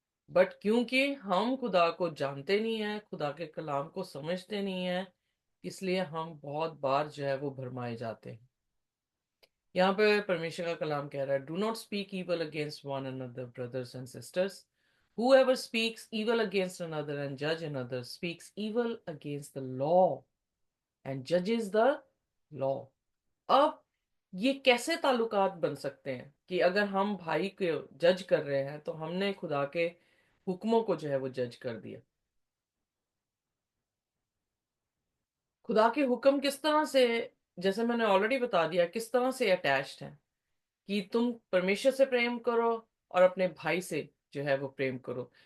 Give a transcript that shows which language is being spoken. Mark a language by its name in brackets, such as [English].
[Hindi] But क्योंकि हम खुदा को जानते नहीं है, खुदा के कलाम को समझते नहीं है, इसलिए हम बहुत बार जो है वो भरमाए जाते हैं। यहाँ पे परमेश्वर का कलाम कह रहा है, [English] Do not speak evil against one another brothers and sisters. Whoever speaks evil against another and judge another speaks evil against the law and judges the law. [Hindi] अब ये कैसे ताल्लुकात बन सकते हैं कि अगर हम भाई को जज कर रहे हैं, तो हमने खुदा के हुक्मों को जो है वो जज कर दिया। खुदा के हुक्म किस तरह से, जैसे मैंने ऑलरेडी बता दिया, किस तरह से अटैच्ड हैं कि तुम परमेश्वर से प्रेम करो और अपने भाई से जो है वो प्रेम करो।